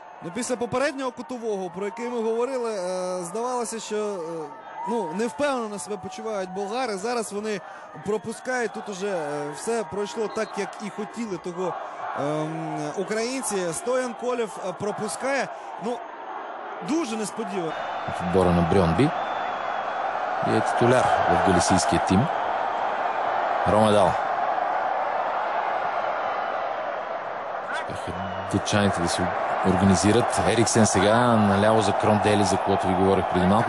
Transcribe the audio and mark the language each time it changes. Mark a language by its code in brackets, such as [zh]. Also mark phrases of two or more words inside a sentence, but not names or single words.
[uk] Ну, після попереднього кутового, про який ми говорили, здавалося, що невпевнено себе почувають болгари. Зараз вони пропускають. Тут уже все пройшло так, як і хотіли того українці. Стоян Колев пропускає. Ну, дуже несподівано. [bg] В отбора на Брьонби и е титуляр в галисийския тим. Ромедал. Успяха дъчаните да се организират. Ериксен сега наляво за Крондели, за което ви говорих преди малко.